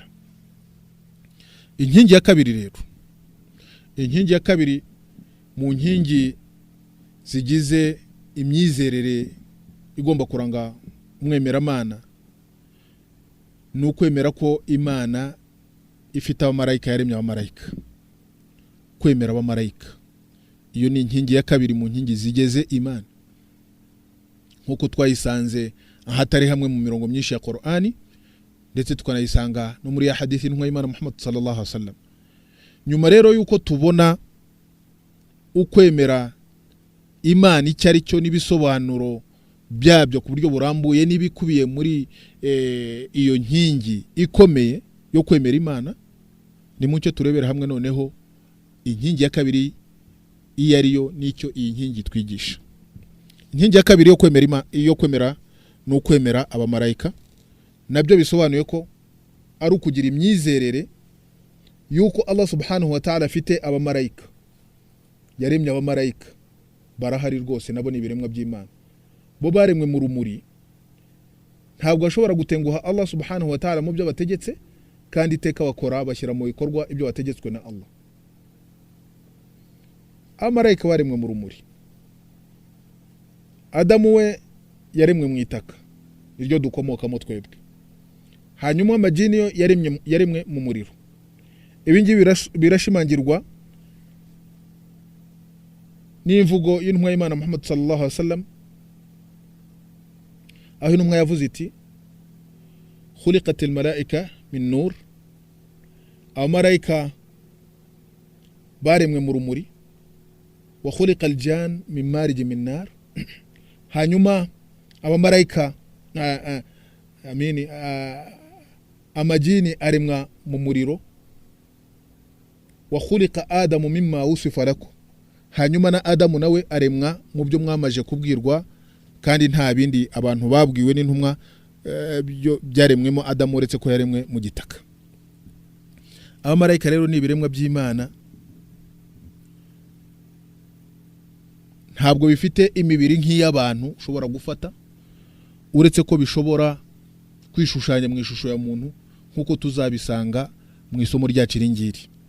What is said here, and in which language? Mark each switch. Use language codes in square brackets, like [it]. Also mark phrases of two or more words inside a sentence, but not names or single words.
[rw] Inkingi ya kabiri rero, inkingi ya kabiri mu nkingi zigize imyizerere igomba kuranga umwemeramana, ni ukwemera ko Imana ifite abamarayika, yaremye abamarayika, kwemera abamarayika. Iyo ni inkingi ya kabiri mu nkingi zigeze Imana, nkuko twayisanze ahatari hamwe mu mirongo myinshi ya Qur'ani, ndetse tukanayisanga no muri ya hadithi y'intumwa y'Imana Muhammad [ar] صلى الله عليه وسلم. [rw] Nyuma rero yuko tubona ukwemera Imana icyo ari cyo n'ibisobanuro byabyo ku buryo burambuye n'ibikubiye muri iyo nkingi ikomeye yo kwemera Imana, ni mucyo turebera hamwe noneho inkingi ya kabiri iyo ariyo n'icyo iyi nkingi twigisha. Inkingi ya kabiri yo kwemera ni ukwemera abamarayika, nabyo bisobanuye ko ari ukugira imyizerere yuko Allah [ar] سبحانه وتعالى [rw] afite abamarayika, yaremye abamarayika, barahari rwose, nabo ni ibiremwa by'Imana, bo baremwe mu rumuri, ntabwo ashobora gutenguha Allah subhanahu wa ta'ala mu byo bategetse, kandi iteka bakora bashyira mu bikorwa ibyo bategetswe na Allah. Abamarayika baremwe mu rumuri, Adamu we yaremwe mu itaka iryo dukomokamo twebwe, hanyuma amajini yo yaremwe mu muriro. Ibi ngibi birashimangirwa n'imvugo y'intumwa y'Imana Muhammad [ar] صلى الله عليه وسلم, [rw] aho intumwa yavuze iti [ar] خلقت الملائكة من نور, [rw] abamarayika baremwe mu rumuri, [ar] وخلق الجان من مارج من نار, [rw] hanyuma abamarayika amajini aremwa mu muriro, [ar] وخلق آدم مما وصف لكم, [rw] hanyuma na Adamu nawe aremwa mu byo mwamaje kubwirwa, kandi nta bindi abantu babwiwe n'intumwa byaremwemo Adamu uretse ko yaremwe mu gitaka. Abamarayika rero ni ibiremwa by'Imana, ntabwo bifite imibiri nk'iy'abantu ushobora gufata, uretse ko bishobora kwishushanya mu ishusho ya muntu nk'uko tuzabisanga mu isomo ryacu ringiri.